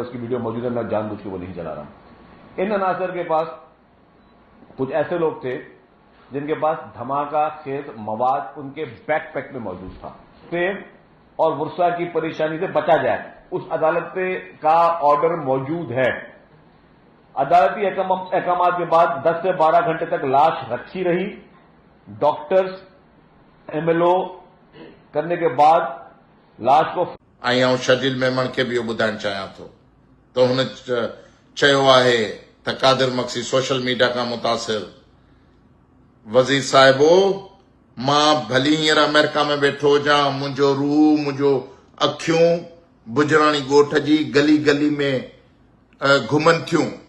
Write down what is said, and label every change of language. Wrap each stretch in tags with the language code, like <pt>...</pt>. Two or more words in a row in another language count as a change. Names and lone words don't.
<ur>اس کی ویڈیو موجود ہے، میں جان بوجھ کے وہ نہیں چلا رہا ہوں۔ ان عناصر کے پاس کچھ ایسے لوگ تھے جن کے پاس دھماکہ خیز مواد ان کے بیک پیک میں موجود تھا، فیم اور ورثہ کی پریشانی سے بچا جائے اس عدالت کا آرڈر موجود ہے. عدالتی احکامات کے بعد 10 سے 12 گھنٹے تک لاش رکھی رہی. ڈاکٹرز MLO کرنے کے بعد لاش کو</ur> <sd>ऐं शर्जील मेमन खे बि इहो ॿुधाइण चाहियां थो त हुन चयो आहे त कादिर मक्सी</sd> <en>social media</en> <sd>खां मुतासिर. वज़ीर साहिबो, मां भली हींअर अमेरिका में वेठो हुजां, मुंहिंजो रूह, मुंहिंजो अखियूं बुजराणी ॻोठ जी गली गली में घुमनि थियूं.</sd>